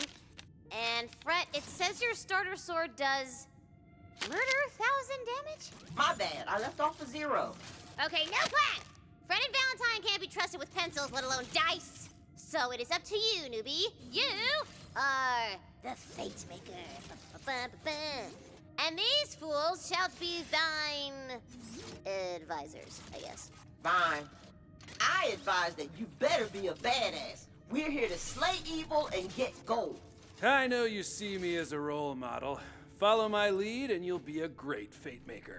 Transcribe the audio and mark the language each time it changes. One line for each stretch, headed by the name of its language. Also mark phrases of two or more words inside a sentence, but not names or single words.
English: And Fret, it says your starter sword does murder 1,000 damage? My bad, I left off a 0. Okay, no plan! Fred and Valentine can't be trusted with pencils, let alone dice. So it is up to you, newbie. You are the Fatemaker. Ba-ba-ba-ba-ba. And these fools shall be thine advisors, I guess. Fine. I advise that you better be a badass. We're here to slay evil and get gold. I know you see me as a role model. Follow my lead and you'll be a great fate maker.